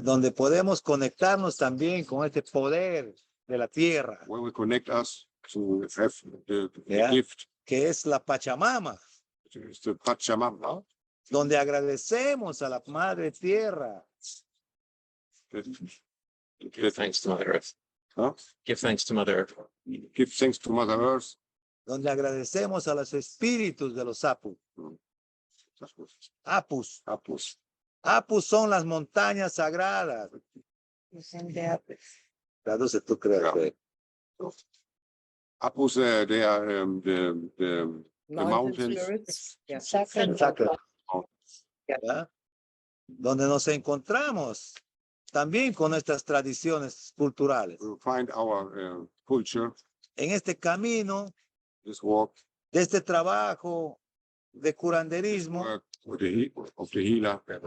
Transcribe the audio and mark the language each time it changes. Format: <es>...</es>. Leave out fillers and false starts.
<es>Donde podemos conectarnos también con este poder de la tierra.</es> <en>Where we connect us to have the gift.</en> <es>Que es la Pachamama.</es> <en>It's the Pachamama.</en> <es>Donde agradecemos a la Madre Tierra.</es> <en>Give thanks to Mother Earth. Huh? Give thanks to Mother Earth. Give thanks to Mother Earth.</en> <es>Donde agradecemos a los espíritus de los apus. Apus. Apus. Apus son las montañas sagradas. Traduce tú, creo.</es> <en>Apus, they are the mountains. Yeah. Sacred.</en> <es>¿Ya? Donde nos encontramos también con nuestras tradiciones culturales.</es> <en>We find our culture.</en> <es>En este camino,</es> <en>this walk,</en> <es>de este trabajo de curanderismo,</es> <en>of the healer.</en>